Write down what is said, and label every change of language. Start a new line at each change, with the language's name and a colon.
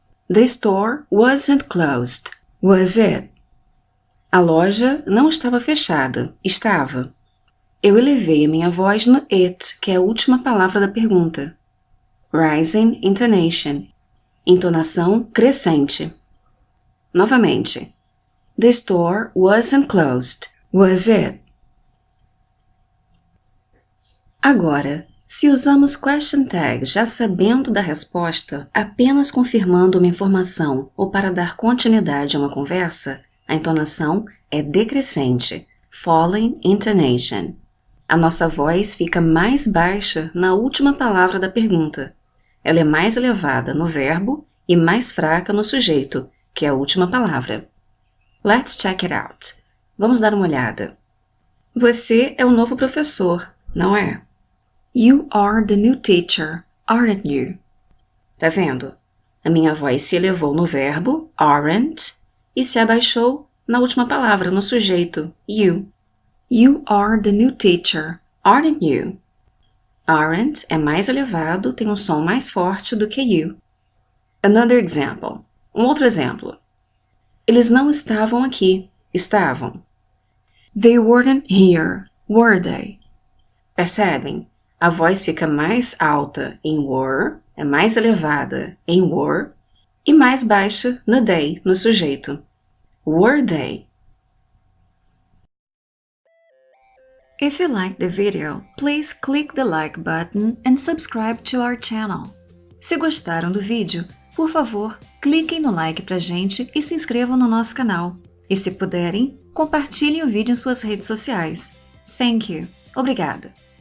English: The store wasn't closed, was it?
Portuguese: A loja não estava fechada, estava. Eu elevei a minha voz no it, que é a última palavra da pergunta.
English: Rising intonation,
Portuguese: entonação crescente. Novamente.
English: The store wasn't closed, was it?
Portuguese: Agora, se usamos question tag já sabendo da resposta, apenas confirmando uma informação ou para dar continuidade a uma conversa, a entonação é decrescente,
English: falling intonation.
Portuguese: A nossa voz fica mais baixa na última palavra da pergunta. Ela é mais elevada no verbo e mais fraca no sujeito, que é a última palavra.
English: Let's check it out.
Portuguese: Vamos dar uma olhada. Você é o novo professor, não é?
English: You are the new teacher, aren't you?
Portuguese: Tá vendo? A minha voz se elevou no verbo, aren't, e se abaixou na última palavra, no sujeito, you.
English: You are the new teacher, aren't you?
Portuguese: Aren't é mais elevado, tem um som mais forte do que you.
English: Another example.
Portuguese: Um outro exemplo. Eles não estavam aqui, estavam.
English: They weren't here, were they?
Portuguese: Percebem? A voz fica mais alta em were, é mais elevada em were, e mais baixa no they, no sujeito.
English: Were they? If you liked the video, please click the like button and subscribe to our channel.
Portuguese: Se gostaram do vídeo, por favor, cliquem no like pra gente e se inscrevam no nosso canal. E se puderem, compartilhem o vídeo em suas redes sociais.
English: Thank you.
Portuguese: Obrigada.